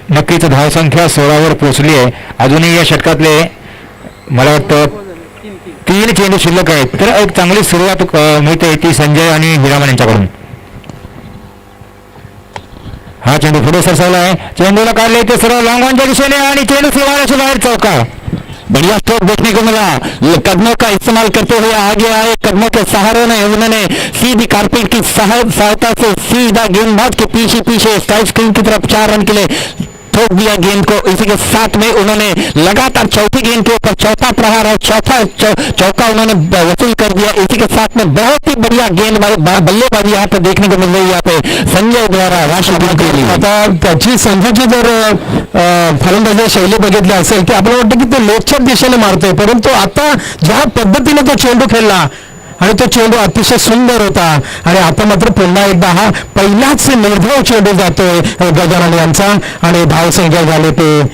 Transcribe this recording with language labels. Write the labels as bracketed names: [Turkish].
[Marathi] नक्कीच धावसंख्या 16वर पोहोचली आहे. अजूनही या षटकातले मला वाटतं 3 चेंडू शिल्लक आहेत. तर एक चांगली सुरुवात मिळते ती संजय आणि हिरामन यांच्याकडून. हा चेंडू पुढे सरसावला आहे. चेंडूला काढले ते सरळ लॉंग ऑनच्या दिशेने आणि चेंडू सीमारेषे बाहेर चौकार. [Hindi] बढ़िया स्ट्रोक देखने को मिला. कदमों का इस्तेमाल करते हुए आगे आए, कदमों के सहारे ने उन्होंने सीधी कारपेट की सहायता से सीधा गेंदबाज के पीछे स्ट्राइक स्क्रीन की तरफ 4 रन के लिए ठोक दिया गेंद को. इसी के साथ में उन्होंने लगातार चौथी गेंद के ऊपर चौथा प्रहार और चौका उन्होंने वसूल कर दिया. इसी के साथ में बहुत ही बढ़िया बल्लेबाजी यहाँ पे देखने को मिल रही है यहाँ पे संजय द्वारा राष्ट्रपती. [Marathi] आता त्याची संजयची जर फलंदाजी शैली बघितली असेल की आपल्याला वाटतं की तो लेगच्या दिशेने मारतोय परंतु आता ज्या पद्धतीने तो चेंडू खेळला आणि तो चेंडू अतिशय सुंदर होता आणि आता मात्र पुन्हा एकदा हा पहिलाच निर्धाव चेंडू जातोय गजानन यांचा आणि धावसंख्या झाली ते.